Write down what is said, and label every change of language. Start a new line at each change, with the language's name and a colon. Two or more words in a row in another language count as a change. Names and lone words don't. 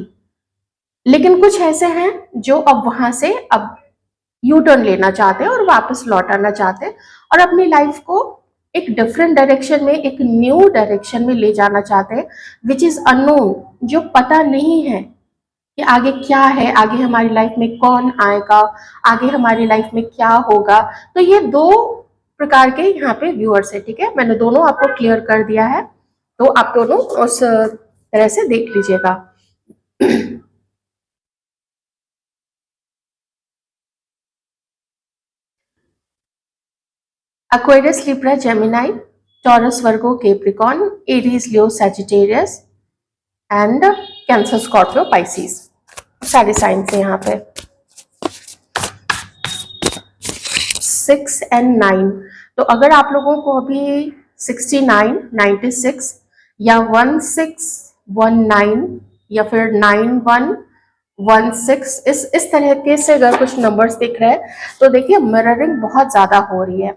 Hindi: लेकिन कुछ ऐसे हैं जो अब वहां से अब
English: U-turn
Hindi: लेना चाहते हैं और वापस लौट आना चाहते हैं, और अपनी लाइफ को एक
English: different direction
Hindi: में, एक
English: new direction
Hindi: में ले जाना चाहते हैं,
English: which is unknown,
Hindi: जो पता नहीं है कि आगे क्या है, आगे हमारी लाइफ में कौन आएगा, आगे हमारी लाइफ में क्या होगा। तो ये दो प्रकार के यहाँ पे व्यूअर्स है, ठीक है, मैंने दोनों आपको क्लियर कर दिया है, तो आप दोनों उस तरह से देख लीजिएगा।
English: Aquarius, Libra, Gemini, Taurus, Virgo, Capricorn, Aries, Leo, Sagittarius and Cancer, Scorpio, Pisces,
Hindi: सारे साइंस है यहाँ पे। 6 एंड 9, तो अगर आप लोगों को अभी 69, 96 या 1619 या फिर 9116 इस तरह के से अगर कुछ नंबर्स दिख रहे हैं, तो देखिए मिररिंग बहुत ज्यादा हो रही है।